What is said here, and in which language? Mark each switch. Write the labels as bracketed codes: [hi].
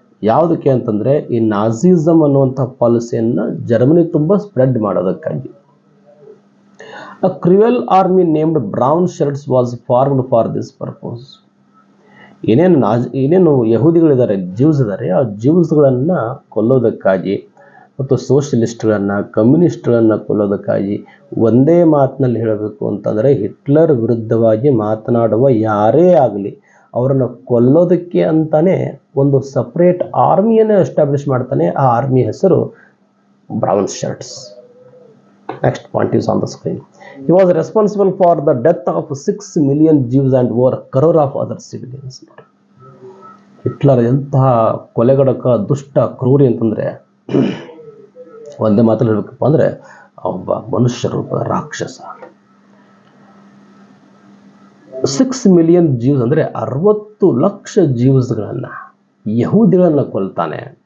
[kn] ಯಾವುದಕ್ಕೆ ಅಂತಂದರೆ ಈ ನಾಜಿಸಮ್ ಅನ್ನುವಂಥ ಪಾಲಿಸಿಯನ್ನು ಜರ್ಮನಿ ತುಂಬ spread ಮಾಡೋದಕ್ಕಾಗಿ. [en] A cruel army named Brown Shirts was formed for this purpose. [kn] ಏನೇನು ಯಹೂದಿಗಳಿದ್ದಾರೆ, ಜ್ಯೂಸ್ ಇದ್ದಾರೆ, ಆ ಜ್ಯೂಸ್ಗಳನ್ನು ಕೊಲ್ಲೋದಕ್ಕಾಗಿ ಮತ್ತು ಸೋಷಿಯಲಿಸ್ಟ್ಗಳನ್ನು, ಕಮ್ಯುನಿಸ್ಟ್ಗಳನ್ನು ಕೊಲ್ಲೋದಕ್ಕಾಗಿ ಒಂದೇ ಮಾತಿನಲ್ಲಿ ಹೇಳಬೇಕು ಅಂತಂದರೆ ಹಿಟ್ಲರ್ ವಿರುದ್ಧವಾಗಿ ಮಾತನಾಡುವ ಯಾರೇ ಆಗಲಿ ಅವರನ್ನು ಕೊಲ್ಲೋದಕ್ಕೆ ಅಂತಾನೆ ಒಂದು ಸಪ್ರೇಟ್ ಆರ್ಮಿಯನ್ನು ಎಸ್ಟಾಬ್ಲಿಷ್ ಮಾಡ್ತಾನೆ. ಆ ಆರ್ಮಿ ಹೆಸರು brown shirts. [en] Next point is on the screen. He was responsible for the death of 6 million Jews and over a crore of other civilians. [kn] Hitler ಎಂತಹ ಕೊಲೆಗಡಕ, ದುಷ್ಟ, ಕ್ರೂರಿ ಅಂತಂದರೆ ಒಂದೇ ಮಾತಲ್ಲಿ ಹೇಳಬೇಕಪ್ಪ ಅಂದರೆ ಒಬ್ಬ ಮನುಷ್ಯ ರೂಪ ರಾಕ್ಷಸ. 6 million ಜೀವ್ಸ್ ಅಂದರೆ 60 ಲಕ್ಷ ಜೀವ್ಸ್ಗಳನ್ನು, ಯಹೂದಿಗಳನ್ನು ಕೊಲ್ತಾನೆ.